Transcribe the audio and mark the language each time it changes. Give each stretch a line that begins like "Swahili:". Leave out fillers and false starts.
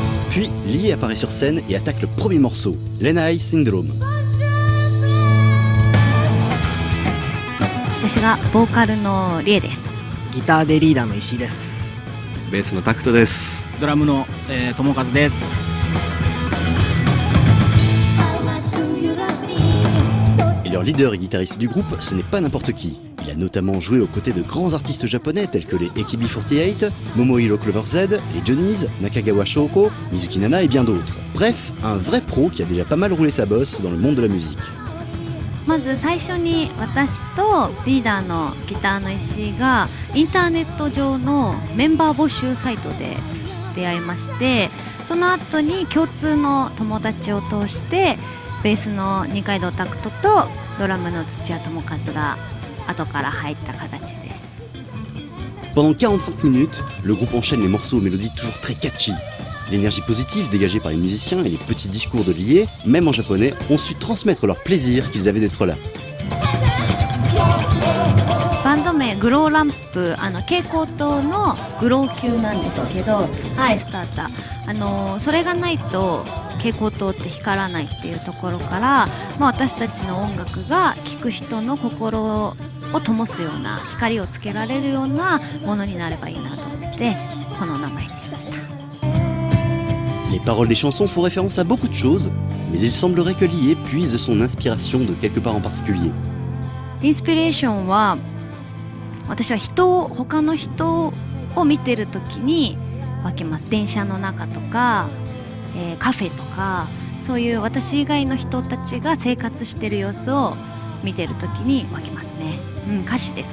French: Puis, Lee apparaît sur scène et attaque le premier morceau, Lenai Syndrome.
Japanese: 私がボーカルのリエです。ギターでリーダーの石井です。ベースのタクトです。ドラムの友和です。
French: Et leur leader et guitariste du groupe, ce n'est pas n'importe qui. Il a notamment joué aux côtés de grands artistes japonais tels que les AKB48, Momohiro Clover Z, les Johnnies, Nakagawa Shoko, Mizuki Nana et bien d'autres. Bref, un vrai pro qui a déjà pas mal roulé sa bosse dans le monde de la musique.
Japanese: まず最初に私とリーダーのギターの石井がインターネット上のメンバー募集サイトで出会いまして、その後に共通の友達を通してベースの二階堂拓人とドラムの土屋智和が後から入った形です。
French: Pendant 45 minutes, le groupe enchaîne les morceaux aux mélodies toujours très catchy. L'énergie positive dégagée par les musiciens et les petits discours de Lie, même en japonais, ont su transmettre leur plaisir qu'ils avaient d'être là.
Japanese: バンド名グローランプ、蛍光灯のグロー級なんですけど、はい、スターター、それがないと蛍光灯って光らないっていうところから、私たちの音楽が聴く人の心を灯すような、光をつけられるようなものになればいいなと思ってこの名前にしました。
French: Les paroles des chansons font référence à beaucoup de choses, mais il semblerait que Lie puise son inspiration de quelque part en particulier.
Japanese: インスピレーションは私は他の人を見てるときに分けます。電車の中とか、カフェとか、そういう私以外の人たちが生活してる様子を見てるときに分けますね。歌詞です。